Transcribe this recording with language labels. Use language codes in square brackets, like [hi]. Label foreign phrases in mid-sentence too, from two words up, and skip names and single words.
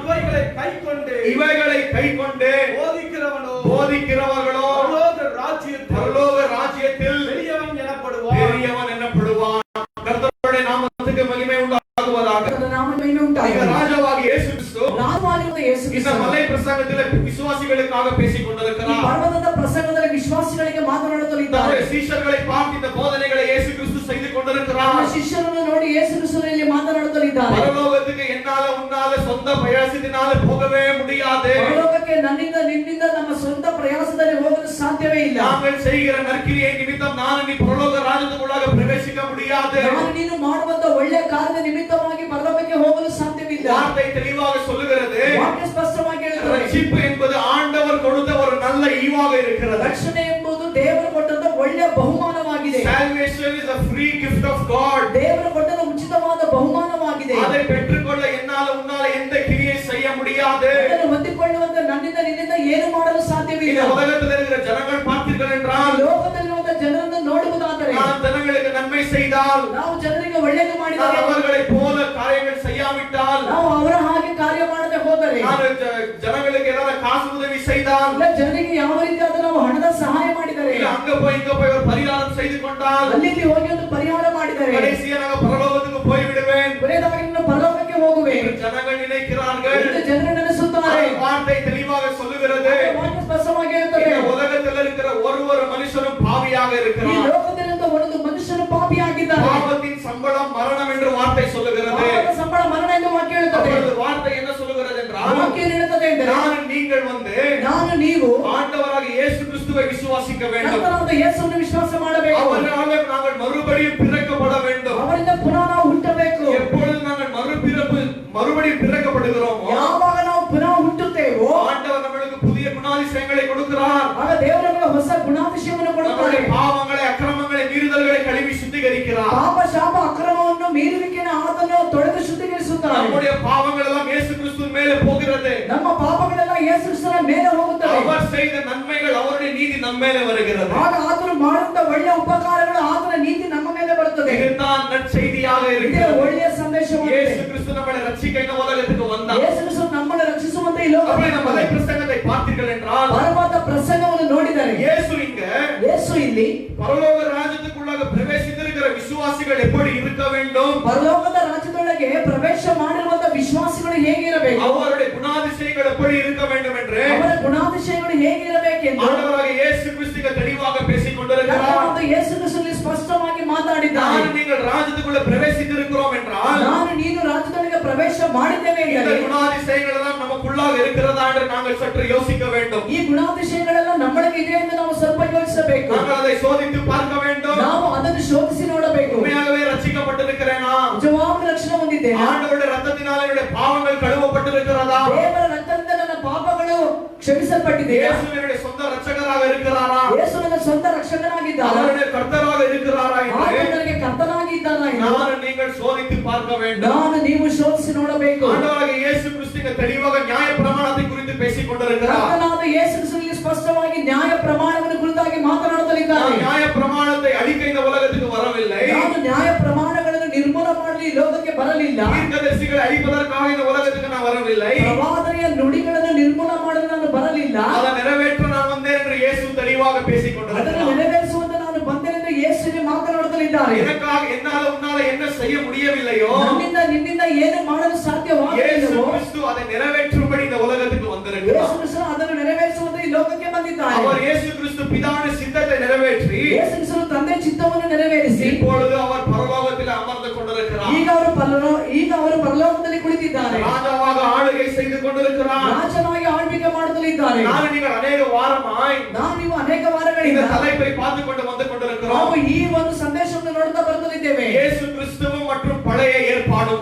[ta] இவைகளை கைக்கொண்டு போதிக்கிறவர்களோ பரலோக ராஜ்யத்தில் பெரியவன் எனப்படுவான். கர்த்தருடைய நாமத்துக்கு மகிமை உண்டாகுவதாக. ராஜாவாகிய இயேசு கிறிஸ்து இந்த மலை பிரசங்கத்திலே விசுவாசிகளுக்காக பேசிக் கொண்டிருக்கிறார். [kn] ಪರ್ವತದ ಪ್ರಸಂಗದಲ್ಲಿ ವಿಶ್ವಾಸಿಗಳಿಗೆ ಮಾತನಾಡುತ್ತಲಿದ್ದಾರೆ. [ta] சீஷர்களை பார்த்து இந்த போதனைகளை இயேசு கிறிஸ்து செய்து கொண்டிருக்கிறார். [kn] ಶಿಷ್ಯರನ್ನು ನೋಡಿ ಯೇಸು ಕ್ರಿಸ್ತನಲ್ಲಿ ಮಾತನಾಡುತ್ತಲಿದ್ದಾರೆ. [ta] பரலோகத்துக்கு என்னால உன்னால சொந்த பிரயாசத்தினால போகவே முடியாது. [kn] ಪರಲೋಕಕ್ಕೆ ನನ್ನಿಂದ ನಿನ್ನಿಂದ ನಮ್ಮ ಸ್ವಂತ ಪ್ರಯಾಸದಲ್ಲಿ ಹೋಗಲು ಸಾಧ್ಯವೇ ಇಲ್ಲ. [ta] நாங்கள் செய்கிற நற்கிரியை நிமித்தம் நான் நீ பரலோக ராஜ்யத்துக்குள்ளாக பிரவேசிக்க முடியாது. [kn] ನಾನು ನೀನು ಮಾಡುವಂತ ಒಳ್ಳೆಯ ಕಾರ್ಯದ ನಿಮಿತ್ತವಾಗಿ ಪರಲೋಕಕ್ಕೆ ಹೋಗಲು ಸಾಧ್ಯವಿಲ್ಲ. [ta] வார்த்தை தெளிவாக சொல்லுகிறது. [kn] ವಾಕ್ಯ ಸ್ಪಷ್ಟವಾಗಿ ಹೇಳುತ್ತದೆ. [ta] ரட்சிப்பு என்பது ஆண்டவர் கொடுத்த ஒரு நல்ல ஈவாக இருக்கிறது. [kn] ರಕ್ಷಣೆ ಎಂಬುದು ದೇವರು ಕೊಟ್ಟಂತ ಒಳ್ಳೆಯ ಬಹುಮಾನವಾಗಿದೆ. [en] Salvation is a free gift of God. [kn] ದೇವರು ಕೊಟ್ಟಂತ ಉಚಿತವಾದ ಬಹುಮಾನವಾಗಿದೆ. [ta] அதை பெற்றுக்கொள்ள என்னால உன்னால எந்த கிரியை செய்ய முடியாது. [kn] ಅದನ್ನು ಹೊಂದಿಕೊಳ್ಳುವಂತ ನನ್ನಿಂದ ನಿನ್ನಿಂದ ಏನು ಮಾಡಲು ಸಾಧ್ಯವಿಲ್ಲ. [ta] இந்த உலகத்தில் இருக்கிற ஜனங்கள் பார்த்தீர்கள் என்றால் [kn] ಲೋಕದಲ್ಲಿರುವ ಜನರನ್ನು ನೋಡುವುದಾದರೆ [ta] நான் ஜனங்களுக்கு நன்மை செய்தால் [kn] ನಾವು ಜನರಿಗೆ ಒಳ್ಳೆಯದು ಮಾಡಿದರೆ [ta] அவர்களை போல காரியங்கள் செய்யாவிட்டால் [kn] ನಾವು ಅವರ ಹಾಗೆ ಕಾರ್ಯ ಮಾಡದೆ ಹೋದರೆ [ta] நான் ஜனங்களுக்கு ஏதாவது காசு உதவி செய்தால் [kn] ಇಲ್ಲ ಜನರಿಗೆ ಯಾವ ರೀತಿಯಾದ ನಾವು ಹಣದ ಸಹಾಯ ಮಾಡಿದರೆ [ta] இல்ல அங்க போய் இங்க போய் ஒரு பரிகாரம் செய்து கொண்டால் [kn] ಅಲ್ಲಿ ಹೋಗಿ ಒಂದು ಪರಿಹಾರ ಮಾಡಿದರೆ [ta] கடைசியா நான் பரலோகத்துக்கு போய் விடுவேன். [kn] ಕೊನೆಯದಾಗಿ ನಾನು ಪರಲೋಕಕ್ಕೆ ಹೋಗುವೆ. [ta] ஜனங்கள் நினைக்கிறார்கள். [kn] ಜನರು ನೆನೆಸುತ್ತಾರೆ. [ta] வார்த்தை தெளிவாக சொல்லுகிறது. [kn] ವಾಕ್ಯ ಸ್ಪಷ್ಟವಾಗಿ ಹೇಳುತ್ತದೆ. [ta] இந்த உலகத்தில் இருக்கிற ஒரு மனுஷனும் பாவியாக [kn] ಈ [ta] இருக்கிறான். [kn] ಲೋಕದಲ್ಲಿರುವ ಒಂದು ಮನುಷ್ಯನು ಪಾಪಿಯಾಗಿದ್ದಾನೆ. [ta] பாவத்தின் சம்பளம் மரணம் என்று வார்த்தை சொல்லுகிறது. [kn] ಪಾಪದ ಸಂಬಳ ಮರಣ ಎಂದು ವಾಕ್ಯ ಹೇಳುತ್ತದೆ. [ta] அப்பொழுது வார்த்தை என்ன சொல்லுகிறது என்றால் [kn] ವಾಕ್ಯ ಹೇಳುತ್ತದೆ ಎಂದರೆ [ta] நீங்கள் வந்து [kn] ನಾನು ನೀವು [ta] ஆண்டவராக இயேசு கிறிஸ்துவை விசுவாசிக்க வேண்டும். [kn] ಕರ್ತನಾದ ಯೇಸುವನ್ನು ವಿಶ್ವಾಸ ಮಾಡಬೇಕು. [ta] அவரால் நாங்கள் மறுபடியும் பிறக்கப்பட வேண்டும். [kn] ಅವರಿಂದ ಪುನಃ ನಾವು ಹುಟ್ಟಬೇಕು. [ta] எப்பொழுது நாங்கள் மறுபடியும் பிறக்கப்படுகிறோமோ [kn] ಯಾವಾಗ ನಾವು ಪುನಃ ಹುಟ್ಟುತ್ತೇವೋ [ta] ஆண்டவர் நமக்கு புதிய குணாதிசயங்களை கொடுக்கிறார். [kn] ಆಗ ದೇವರು ನಮಗೆ ಹೊಸ ಗುಣಾತಿಶಯವನ್ನು ಕೊಡುತ್ತಾರೆ. [ta] பாவங்களை அக்கிரமங்களை மீறுதல்களை கழுவி சுத்திகரிக்கிறார். [kn] ಪಾಪ ಶಾಪ ಅಕ್ರಮವನ್ನು ಮೀರುವಿಕೆಯನ್ನು ಆತನು ತೊಳೆದು ಶುದ್ಧೀಕರಿಸುತ್ತಾನೆ. [ta] நம்முடைய பாவங்கள் எல்லாம் இயேசு கிறிஸ்துவின் மேலே போகிறது. [kn] ನಮ್ಮ ಪಾಪಗಳೆಲ್ಲ ಯೇಸು ಕ್ರಿಸ್ತನ ಮೇಲೆ ಹೋಗುತ್ತವೆ. [ta] அவர் செய்த நன்மைகள் அவருடைய நீதி நம்ம மேலே வருகிறது. [kn] ಆಗ ಆತನು ಮಾಡುವಂತ ಒಳ್ಳೆಯ ಉಪಕಾರಗಳು ಆತನ ನೀತಿ ನಮ್ಮ ಮೇಲೆ ಬರುತ್ತದೆ. [ta] இதுதான் நற்செய்தியாக [kn] ಇದೇ [ta] இருக்கிறது. [kn] ಒಳ್ಳೆಯ ಸಂದೇಶವಾಗಿದೆ. [ta] இயேசு கிறிஸ்து நம்மை ரட்சிக்க இந்த உலகத்துக்கு வந்தார். [kn] ಯೇಸು ಕ್ರಿಸ್ತ ನಮ್ಮನ್ನು ರಕ್ಷಿಸುವಂತೆ ಈ [ta] அப்படி [kn] ಲೋಕಕ್ಕೆ [ta] நம்ம [kn] ಬಂದನು. [ta] பிரசங்கத்தை பார்த்தீர்கள் என்றால் [kn] ಪರಮಾತ್ಮ ಪ್ರಸಂಗವನ್ನು ನೋಡಿದರೆ [ta] இயேசு இங்க [kn] ಯೇಸು ಇಲ್ಲಿ [ta] பரலோக ராஜ்யத்துக்குள்ளாக பிரவேசித்திருக்கிற விசுவாசிகள் எப்படி இருக்க வேண்டும், [kn] ಪರಲೋಕದ ರಾಜ್ಯದೊಳಗೆ ಪ್ರವೇಶ ಮಾಡಿರುವಂತ ವಿಶ್ವಾಸಿಗಳು ಹೇಗಿರಬೇಕು, [ta] அவருடைய குணாதிசயங்கள் எப்படி இருக்க வேண்டும் என்று [kn] ಅವರ ಗುಣಾತಿಶಯಗಳು ಹೇಗಿರಬೇಕೆಂದು [ta] ஆண்டவராக இயேசு கிறிஸ்து தெளிவாக பேசிக் கொண்டிருக்கிறார். [kn] ಕರ್ತನಾದ ಯೇಸು ಕ್ರಿಸ್ತನಲ್ಲಿ ಸ್ಪಷ್ಟವಾಗಿ ಮಾತಾಡಿದ್ದಾನೆ. [ta] நீங்கள் ராஜ்யத்துக்குள்ள பிரவேசித்திருக்கிறோம் என்றால் [kn] ನಾನು ನೀನು ರಾಜ್ಯದೊಳಗೆ ಪ್ರವೇಶ ಮಾಡಿದ್ದೇವೆ [ta] இந்த [kn] ಎಂದರೆ [ta] குணாதிசயங்கள் எல்லாம் நமக்குள்ளாக இருக்கிறதா என்று நாங்கள் சற்று யோசிக்க வேண்டும். [kn] ಈ ಗುಣಾತಿಶಯಗಳೆಲ್ಲ ನಮ್ಮೊಳಗೆ ಇದೆ ಎಂದು ನಾವು ಸ್ವಲ್ಪ ಯೋಚಿಸಬೇಕು. [ta] நாங்கள் அதை சோதித்து பார்க்க வேண்டும். [kn] ನಾವು ಅದನ್ನು ಶೋಧಿಸಿ ನೋಡಬೇಕು. [ta] உண்மையாகவே ரட்சிக்கப்பட்டிருக்கிறேனா, [kn] ನಿಜವಾದ ರಕ್ಷಣೆ ಹೊಂದಿದ್ದೇನೆ, [ta] ஆண்டவருடைய ரத்தத்தினால் என்னுடைய பாவங்கள் கழுவப்பட்டிருக்கிறதா, [kn] ದೇವರ ರಕ್ತದಿಂದ ನನ್ನ ಪಾಪಗಳು ಕ್ಷಮಿಸಲ್ಪಟ್ಟಿದೆಯಾ, [ta] இயேசு என்னுடைய சொந்த ரட்சகராக இருக்கிறாரா, [kn] ಯೇಸು ನನ್ನ ಸ್ವಂತ ರಕ್ಷಕನಾಗಿದ್ದಾರಾ, [ta] அவருடைய கர்த்தராக இருக்கிறாரா என்று [kn] ಆತನು ನನಗೆ ಕರ್ತನಾಗಿದ್ದಾರಾ ಎಂದು [ta] நான் நீங்கள் சோதித்து பார்க்க வேண்டும். [kn] ನಾನು ನೀವು ಶೋಧಿಸಿ ನೋಡಬೇಕು. [ta] ஆண்டவராக இயேசு கிறிஸ்து தெளிவாக நியாய பிரமாணத்தை குறித்து பேசிக் கொண்டிருக்கிறார். [kn] ಕರ್ತನಾದ ಯೇಸು ಕ್ರಿಸ್ತನಲ್ಲಿ ಸ್ಪಷ್ಟವಾಗಿ ನ್ಯಾಯ ಪ್ರಮಾಣವನ್ನು ಕುರಿತಾಗಿ ಮಾತನಾಡುತ್ತಲಿದ್ದಾರೆ. [ta] நியாய பிரமாணத்தை அழிக்க இந்த உலகத்துக்கு வரவில்லை. [kn] ನಾನು ನ್ಯಾಯ ಪ್ರಮಾಣಗಳನ್ನು ನಿರ್ಮೂಲ ಮಾಡಲು ಈ ಲೋಕಕ್ಕೆ ಬರಲಿಲ್ಲ. [ta] தீர்க்கதரிசிகளை அழிப்பதற்காக இந்த உலகத்துக்கு நான் வரவில்லை. [kn] ಪ್ರವಾದನೆಯ ನುಡಿಗಳನ್ನು ನಿರ್ಮೂಲ ಮಾಡಲು ನಾನು ಬರಲಿಲ್ಲ. [ta] அதை நிறைவேற்ற நான் வந்தேன் என்று இயேசு தெளிவாக பேசிக் [kn] ಅದನ್ನು [ta] கொண்டிருக்கிறார். [kn] ನೆರವೇರಿಸುವಂತೆ ನಾನು ಬಂದೆನೆಂದು ಯೇಸುವೆ ಮಾತನಾಡುತ್ತಲಿದ್ದಾರೆ. [ta] எனக்காக என்னால உன்னால என்ன செய்ய முடியவில்லையோ [kn] ನನ್ನಿಂದ ನಿನ್ನಿಂದ ಏನು ಮಾಡಲು [ta] இயேசு [kn] ಸಾಧ್ಯವಾಗಲಿಲ್ಲವೋ [ta] கிறிஸ்து அதை நிறைவேற்றும்படி இந்த உலகத்துக்கு [kn] ಯೇಸು [ta] வந்திருக்கிறார். [kn] ಕ್ರಿಸ್ತನು ಅದನ್ನು ನೆರವೇರಿಸುವಂತೆ ಈ ಲೋಕಕ್ಕೆ ಬಂದಿದ್ದಾರೆ. [ta] அவர் இயேசு கிறிஸ்து பிதாவின் சித்தத்தை நிறைவேற்றி [kn] ಯೇಸು ಕ್ರಿಸ್ತನು ತಂದೆ ಚಿತ್ತವನ್ನು ನೆರವೇರಿಸಿ [ta] இப்பொழுது அவர் பரலோகத்தில் அமர்ந்து கொண்டிருக்கிறார். [kn] ಈಗ ಅವರು ಪರಲೋಕದಲ್ಲಿ ಕುಳಿತಿದ್ದಾರೆ. [ta] ராஜாவாக ஆளுகை செய்து கொண்டிருக்கிறார். [kn] ರಾಜನಾಗಿ ಆಳ್ವಿಕೆ ಮಾಡುತ್ತಲಿದ್ದಾರೆ. [ta] நான் நீங்கள் அநேக வாரமாய் [kn] ನಾವು ನೀವು ಅನೇಕ [ta] இந்த [kn] ವಾರಗಳಿಂದ [ta] தலைப்பை பார்த்து கொண்டு வந்து கொண்டிருக்கிறோம். [kn] ನಾವು ಈ ಒಂದು ಸಂದೇಶವನ್ನು ನೋಡುತ್ತಾ ಬರುತ್ತಲಿದ್ದೇವೆ. [ta] இயேசு கிறிஸ்துவும் மற்றும் பழைய ஏற்பாடும்